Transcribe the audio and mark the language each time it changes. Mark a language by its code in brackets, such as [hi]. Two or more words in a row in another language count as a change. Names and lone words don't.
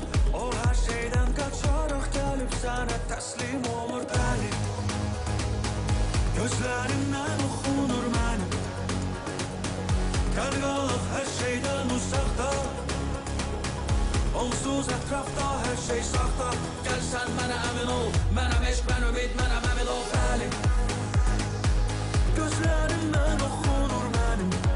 [tr] O her şeyden kaçarak gelip sana teslim olur benim. Gözlerimden okunur benim. Qalqalıq her şeyden uzakta. Onsuz etrafta her şey sahta. Gel sen bana emin ol. [az] Mənəm eşq, mən ümid, mənəm əmin ol bəli. [tr] Gözlerimden okunur benim.